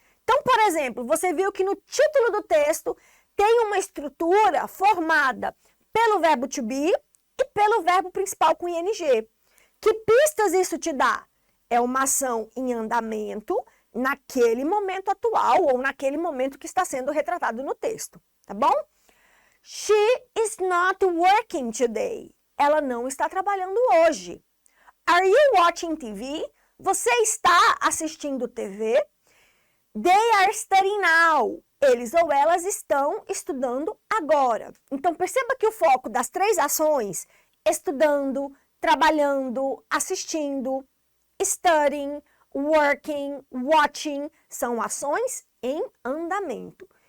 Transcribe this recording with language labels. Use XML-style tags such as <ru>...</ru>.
<pt>Então, por exemplo, você viu que no título do texto tem uma estrutura formada pelo verbo to be e pelo verbo principal com ing. Que pistas isso te dá? É uma ação em andamento naquele momento atual ou naquele momento que está sendo retratado no texto, tá bom?</pt> <en>She is not working today.</en> <pt>Ela não está trabalhando hoje.</pt> <en>Are you watching TV?</en> <pt>Você está assistindo TV?</pt> <en>They are studying now.</en> <pt>Eles ou elas estão estudando agora. Então, perceba que o foco das três ações, estudando, trabalhando, assistindo,</pt> <en>studying, working, watching,</en> <pt>são ações em andamento.</pt>